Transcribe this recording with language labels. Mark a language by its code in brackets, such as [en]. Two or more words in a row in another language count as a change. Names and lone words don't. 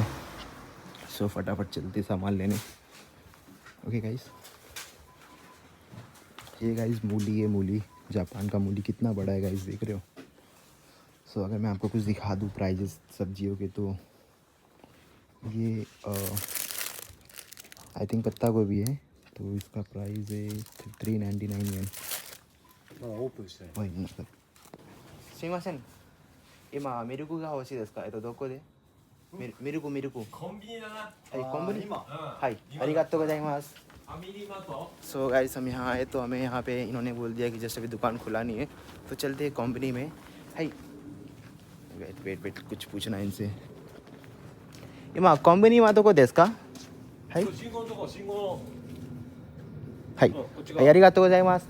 [hi] सो फटाफट चलते सामान लेने। [en] okay guys, [hi] ये गाइस मूली है, मूली जापान का मूली कितना बड़ा है गाइस, देख रहे हो। सो अगर मैं आपको कुछ दिखा दूँ प्राइजेस सब्जियों के, तो ये [en] I think [hi] पत्ता गोभी है, तो इसका प्राइस है 399 येन। [ja] मतलब すいません、今ミルクが欲しいですか？どこで？ミルクコンビニだな。はい、コンビニ今、はい、ありがとうございます。 [en] so guys [hi] हम यहाँ आए तो हमें यहाँ पे इन्होंने बोल दिया कि जैसे अभी दुकान खुला नहीं है, तो चलते हैं कॉम्बिनी में। हाई वेट कुछ पूछना है इनसे। [ja] 今 コンビニ まとこ ですか？はい はい ありがとう ございます.